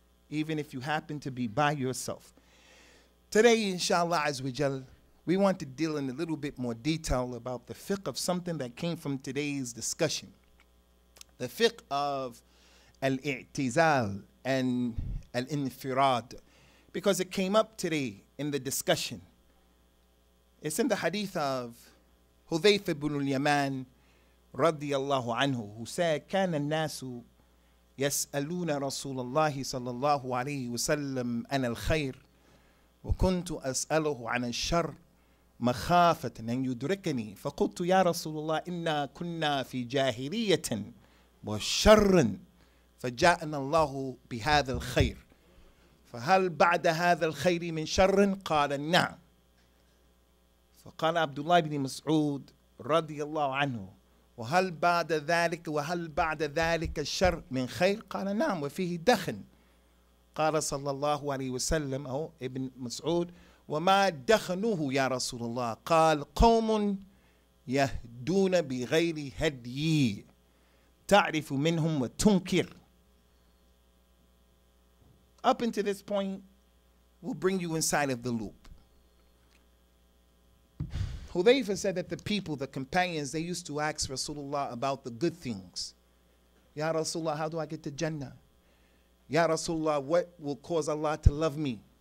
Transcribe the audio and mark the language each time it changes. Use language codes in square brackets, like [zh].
[en] Even if you happen to be by yourself. Today, inshallah azawajal, we want to deal in a little bit more detail about the fiqh of something that came from today's discussion. The fiqh of al-i'tizal and al-infirad, because it came up today in the discussion. It's in the hadith of Hudhayfa ibn al-Yaman radiyallahu anhu, who said, [ar] كان الناس يسألون رسول الله صلى الله عليه وسلم عن الخير وكنت أسأله عن الشر مخافة أن يدركني فقلت يا رسول الله إنا كنا في جاهلية وشر فجاءنا الله بهذا الخير فهل بعد هذا الخير من شر؟ قال نعم. فقال عبد الله بن مسعود رضي الله عنه وهل بعد ذلك الشر من خير؟ قال نعم وفيه دخن. قال صلى الله عليه وسلم أو ابن مسعود وما دخنوه يا رسول الله؟ قال قوم يهدون بغير هدي تعرف منهم وتنكر. [en] Up until this point, we'll bring you inside of the loop. Hudhayfa said that the people, the companions, they used to ask Rasulullah about the good things. Ya Rasulullah, how do I get to Jannah? Ya Rasulullah, what will cause Allah to love me?